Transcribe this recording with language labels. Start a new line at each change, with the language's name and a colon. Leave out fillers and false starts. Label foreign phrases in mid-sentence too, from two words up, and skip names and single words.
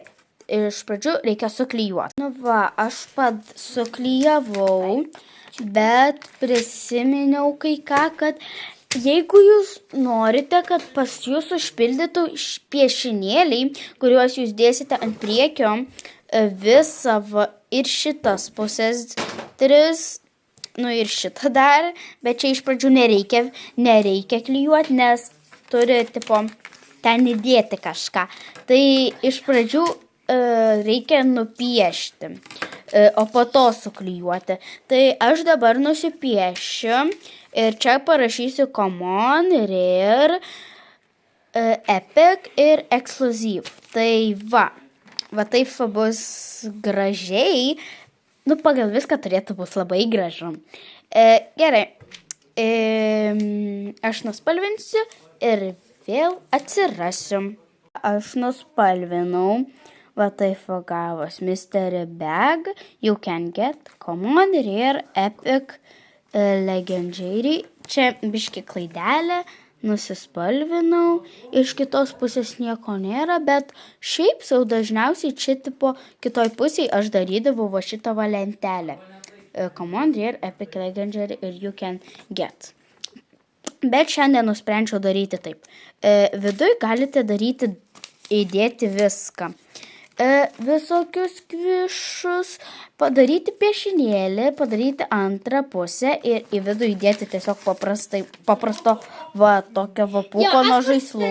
Lithuanian: Iš pradžių reikia suklijuoti. Nu va, aš suklijavau, bet prisiminiau kai ką, kad jeigu jūs norite, kad pas jūs užpildytų piešinėliai, kuriuos jūs dėsite ant priekio, visą ir šitas pusės tris, nu ir šitą dar, bet čia iš pradžių nereikia klijuoti, nes turi, tipo, ten įdėti kažką. Tai iš pradžių reikia nupiešti, o po to suklijuoti. Tai aš dabar nusipiešiu ir čia parašysiu
English: common, rare, epic
Lithuanian: ir exclusive. Tai va taip bus gražiai. Nu, pagal viską turėtų bus labai gražu. Gerai. Aš nuspalvinsiu ir vėl atsirasiu. Aš nuspalvinau. Va taip gavos
English: mystery bag, you can get, common, rare, epic, legendary.
Lithuanian: Čia biški klaidelė, nusispalvinau, iš kitos pusės nieko nėra, bet šiaip sau dažniausiai čia tipo kitoj pusėje aš darydavau va šitą lentelę.
English: Common, rare, epic, legendary ir you can get.
Lithuanian: Bet šiandien nusprendžiau daryti taip. Viduj galite įdėti viską. Visokius kvišus, padaryti piešinėlį, padaryti antrą pusę ir į vidų įdėti tiesiog paprasto va tokio vapuko nuo žaislų.